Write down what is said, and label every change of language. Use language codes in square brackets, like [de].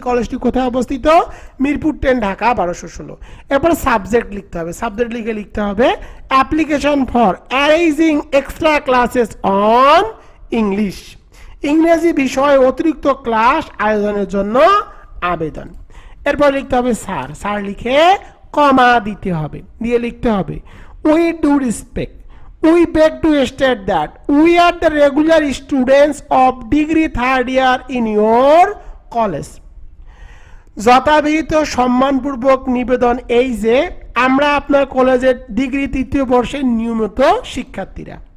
[bn] কলেজটি কোথায় অবস্থিত, মিরপুর 10 ঢাকা 1216। এরপরে সাবজেক্ট লিখতে হবে, সাবজেক্ট লিখতে হবে [en] application for arranging extra classes on English, [bn] ইংরেজি বিষয়ে অতিরিক্ত ক্লাস আয়োজনের জন্য আবেদন। এরপর লিখতে হবে স্যার, স্যার লিখে কমা দিতে হবে, দিয়ে লিখতে হবে [en] We do respect, we beg to state that we are the regular students of degree 3rd year in your college. [bn] যথাবিহিত সম্মানপূর্বক নিবেদন এই যে আমরা আপনার কলেজের ডিগ্রি 3য় বর্ষের নিয়মিত শিক্ষার্থীরা।